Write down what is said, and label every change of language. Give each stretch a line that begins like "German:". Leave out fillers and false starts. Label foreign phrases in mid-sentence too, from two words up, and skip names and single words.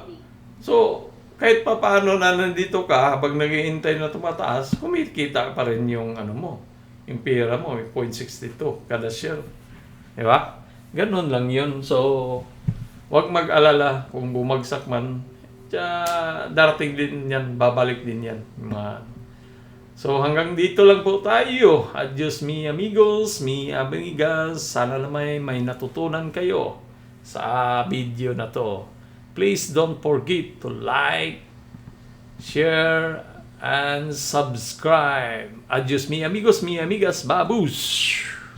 Filipino: So, kahit pa paano na nandito ka, habang naghihintay na tumataas, kumikita pa rin yung yung pera mo, 0.62 kada share. Di ba? Ganun lang yun. So, huwag mag-alala kung bumagsak man, darating din yan, babalik din yan. So, hanggang dito lang po tayo.
Spanish: Adios mi amigos, mi amigas.
Filipino: Sana naman may natutunan kayo sa video na to.
English: Please don't forget to like, share, and subscribe.
Spanish: Adios mi amigos, mi amigas, babus!